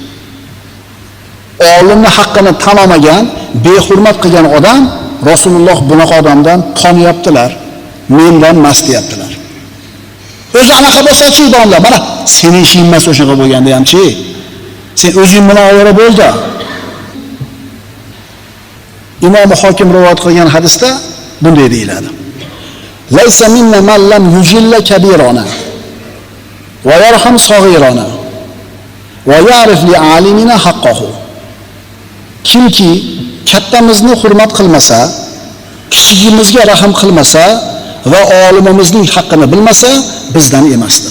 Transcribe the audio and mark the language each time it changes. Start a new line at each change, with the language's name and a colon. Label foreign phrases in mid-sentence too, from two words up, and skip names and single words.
Uzbek: Olimni haqqini tan olmagan, behurmat qilgan odam Rasululloh bunaqa odamdan tonyaptilar, mendan emas deyaptilar. O'zi anaqa bo'lsa-chi domla, mana sening ishing emas o'shaqa bo'lganda hamchi. Sen o'zing bilan ovora bo'ldi. Imom Hokim rivoyat qilgan hadisda bunday deyiladi:
Arabic: ليس منا من لم يجل كبيرنا ويرحم صغيرنا ويعرف لعالمنا حقه.
Uzbek: Kimki kattamizni hurmat qilmasa, kichigimizga rahim qilmasa va olimimizning haqqini bilmasa, bizdan emasdir.